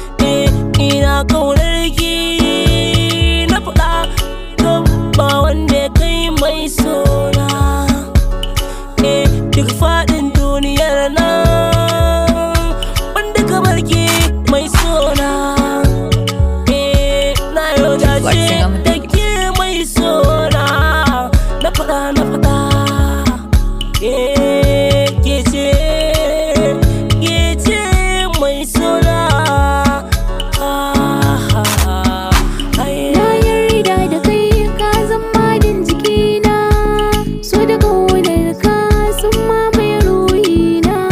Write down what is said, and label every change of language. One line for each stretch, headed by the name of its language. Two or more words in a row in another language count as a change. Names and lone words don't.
Hausa: Eh, ina ƙaunar ki na faɗa, don ba wanda ya kai mai sona. Eh, duk faɗin duniyar nan, wanda kamar ki mai sona. Eh, na yau dace
English: Flexing on the
Hausa: da beat. ke mai sona. Na faɗa, na faɗa. Eh, ke ce, ke ce mai sona. Ah, ah, ah, Na ai. yarda da kai, ka zama din jikina, so da ƙaunar ka sun mamaye ruhina.